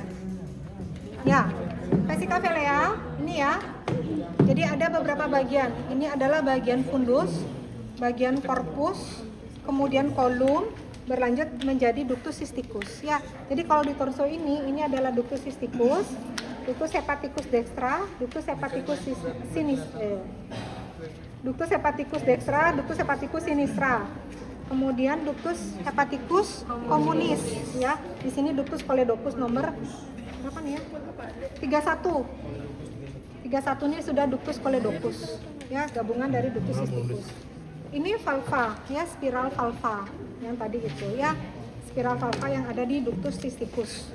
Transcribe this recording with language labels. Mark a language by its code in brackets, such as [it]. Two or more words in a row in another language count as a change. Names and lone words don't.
[id] Ya, [la] vesica velea [id] ini ya. Jadi ada beberapa bagian. Ini adalah bagian fundus, bagian corpus, kemudian kolum, berlanjut menjadi [la] ductus cysticus [id] ya. Jadi kalau di torso ini adalah [la] ductus cysticus, ductus hepaticus dextra, ductus hepaticus sinistra. Ductus hepaticus dextra, ductus hepaticus sinistra. Kemudian ductus hepaticus communis ya. [id] Di sini [la] ductus choledocus [id] nomor berapa nih ya? 31. 31 ini sudah [la] ductus choledocus [id] ya, gabungan dari [la] ductus cysticus. [id] Ini valva ya, spiral valva yang tadi itu ya, spiral valva yang ada di [la] ductus cysticus.